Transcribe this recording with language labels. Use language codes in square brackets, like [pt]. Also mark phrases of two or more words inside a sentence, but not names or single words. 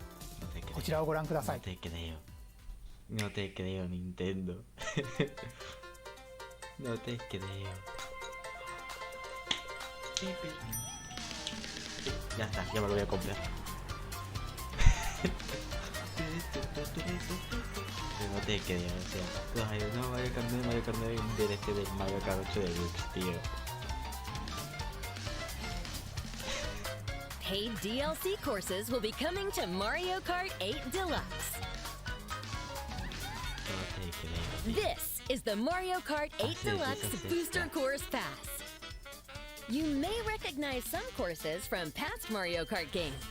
[ja] こちらをご覧ください。 [es] No te creo, Nintendo. No te creo. Ya está, ya me lo voy a comprar. No te creo, o sea, no, Mario Kart de un DLC del Mario Kart 8 Deluxe, tío. [en] Paid DLC courses will be coming to Mario Kart 8 Deluxe. This is the Mario Kart 8 Deluxe Booster Course Pass. You may recognize some courses from past Mario Kart games.